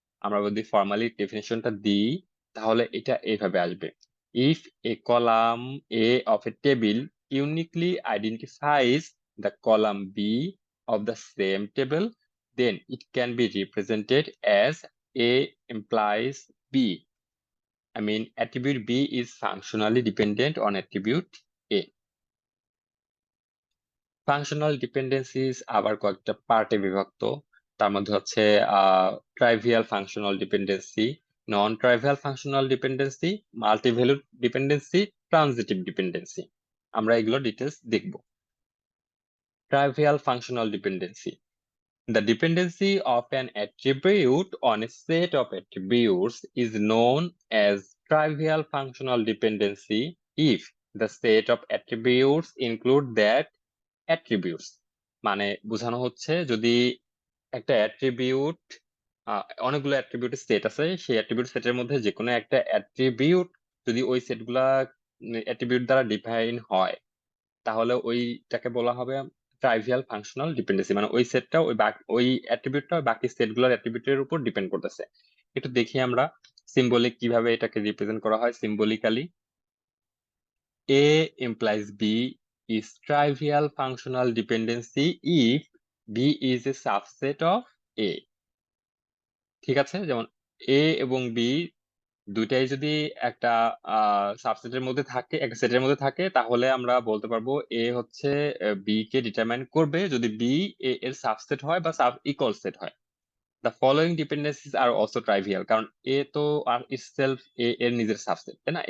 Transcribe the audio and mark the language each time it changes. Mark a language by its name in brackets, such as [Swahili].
[Bangla] আমরা যদি ফর্মালি ডেফিনেশনটা দিই, তাহলে এটা এইভাবে আসবে: [English] If a column A of a table uniquely identifies the column B of the same table, then it can be represented as A implies B. I mean, attribute B is functionally dependent on attribute A. [Bangla] Functional dependencies আবার কয়েকটা পার্টে বিভক্ত। তার মধ্যে হচ্ছে ট্রাইভিয়াল functional dependency, নন ট্রাইভিয়াল functional dependency, মাল্টিভ্যালুড dependency, transitive dependency. আমরা এগুলো details দেখব। [English] Trivial functional dependency: the dependency of an attribute on a set of attributes is known as trivial functional dependency if the set of attributes include that attributes. [Bangla] মানে বোঝানো হচ্ছে, যদি একটা attribute, অনেকগুলো অ্যাট্রিবিউটের set আছে, সেই অ্যাট্রিবিউট সেটের মধ্যে যে কোনো একটা অ্যাট্রিবিউট যদি ওই সেটগুলা অ্যাট্রিবিউট দ্বারা ডিফাইন হয়, তাহলে ওইটাকে বলা হবে ট্রাইভিয়াল ফাংশনাল ডিপেন্ডেন্সি। মানে ওই সেটটা ওই অ্যাট্রিবিউটটা বাকি সেটগুলোর অ্যাট্রিবিউটের উপর ডিপেন্ড করতেছে। একটু দেখি আমরা সিম্বলিক কিভাবে এটাকে রিপ্রেজেন্ট করা হয় symbolically. [English] A implies B is trivial functional dependency if B is a subset of A. [Bangla] ঠিক আছে? যেমন A এবং B দুইটাই যদি একটা সাবসেটের মধ্যে থাকে, একটা সেটের মধ্যে থাকে, তাহলে আমরা বলতে পারবো এ হচ্ছে বি কে ডিটারমাইন করবে যদি বি এ এর সাবসেট হয় বা সাব ইকুয়াল সেট হয়। [English] the following dependencies are also trivial, [Bangla] কারণ এ তো আর ইটসেলফ এ এর নিজের সাবসেট, তাই না?